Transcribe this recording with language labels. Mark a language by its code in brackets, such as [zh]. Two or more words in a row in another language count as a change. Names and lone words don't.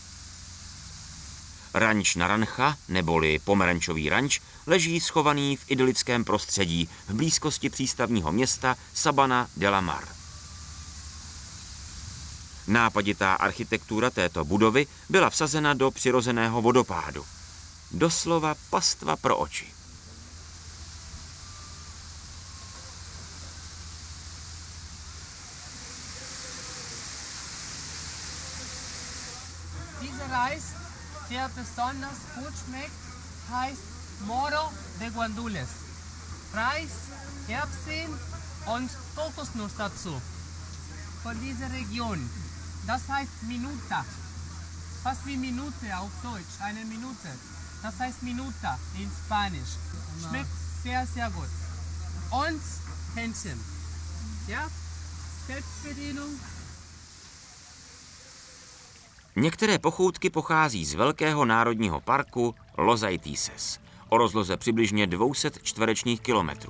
[cs] Ranč Narancha, neboli pomerančový ranč, leží schovaný v idylickém prostředí v blízkosti přístavního města Sabana de la Mar. Nápaditá architektura této budovy byla vsazena do přirozeného vodopádu. Doslova pastva pro oči. [de] Dieser Reis, der besonders gut schmeckt, heißt Moro de Guandules. Reis, Erbsen und Kokosnuss dazu. Von dieser Region. Das heißt Minuta. Fast wie Minute auf Deutsch, eine Minute. Das heißt Minuta in Spanisch. Schmeckt sehr, sehr gut. Und Hähnchen. Ja, Selbstbedienung. [cs] Některé pochoutky pochází z velkého národního parku Los Aitises, o rozloze přibližně 200 čtverečních kilometrů.